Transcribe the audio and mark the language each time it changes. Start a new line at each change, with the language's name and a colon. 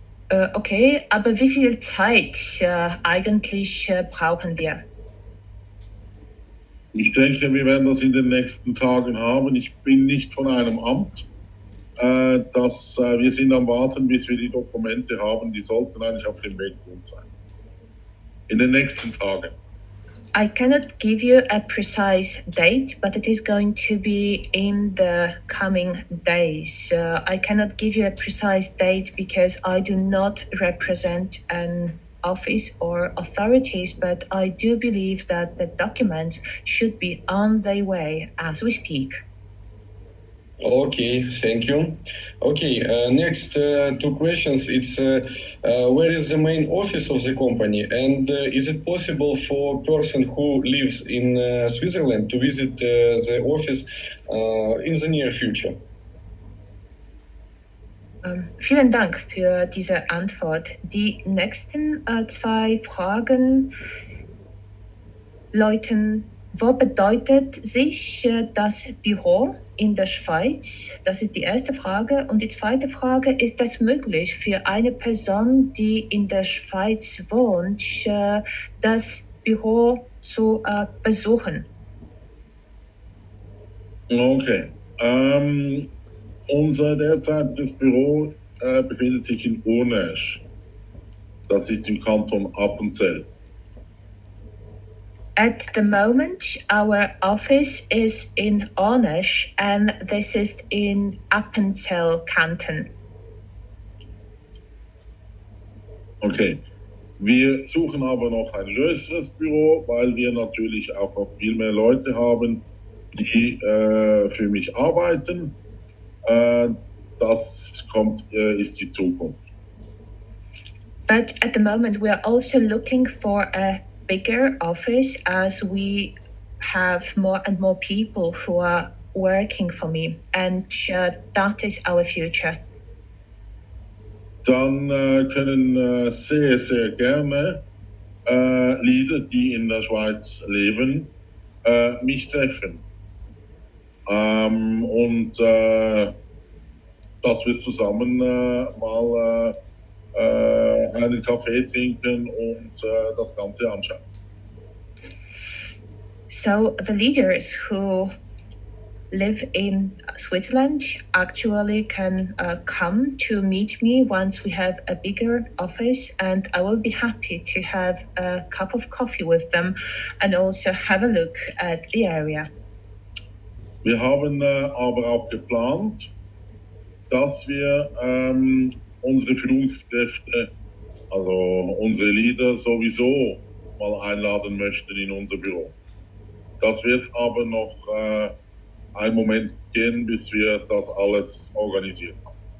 German: Okay, aber wie viel Zeit eigentlich brauchen wir? Ich denke, wir werden das in den nächsten Tagen haben. Ich bin nicht von einem Amt. Wir sind am Warten, bis wir die Dokumente haben. Die sollten eigentlich auf dem Weg gut sein. In den nächsten Tagen.
English: I cannot give you a precise date, but it is going to be in the coming days. I cannot give you a precise date because I do not represent an office or authorities, but I do believe that the documents should be on their way as we speak. Okay, thank you. Okay, next two questions. It's where is the main office of the company, and is it possible for a person who lives in Switzerland to visit the office in the near future?
German: Vielen Dank für diese Antwort. Die nächsten zwei Fragen lauten: Wo bedeutet sich das Büro in der Schweiz? Das ist die erste Frage. Und die zweite Frage: Ist es möglich für eine Person, die in der Schweiz wohnt, das Büro zu besuchen? Okay. Unser derzeitiges Büro befindet sich in Urnesch. Das ist im Kanton Appenzell.
English: At the moment, our office is in Ornesch, and this is in Appenzell Canton. Okay.
German: Wir suchen aber noch ein größeres Büro, weil wir natürlich auch noch viel mehr Leute haben, die für mich arbeiten. Das ist die Zukunft.
English: But at the moment, we are also looking for a bigger office as we have more and more people who are working for me, and that is our future.
German: Dann können sehr, sehr gerne Leader, die in der Schweiz leben, mich treffen. Dass wir zusammen mal einen Kaffee trinken und das Ganze anschauen.
English: So the leaders who live in Switzerland actually can come to meet me once we have a bigger office, and I will be happy to have a cup of coffee with them and also have a look at the area.
German: Wir haben aber auch geplant, dass wir unsere Führungskräfte, also unsere Leader sowieso mal einladen möchten in unser Büro. Das wird aber noch einen Moment gehen, bis wir das alles organisiert haben.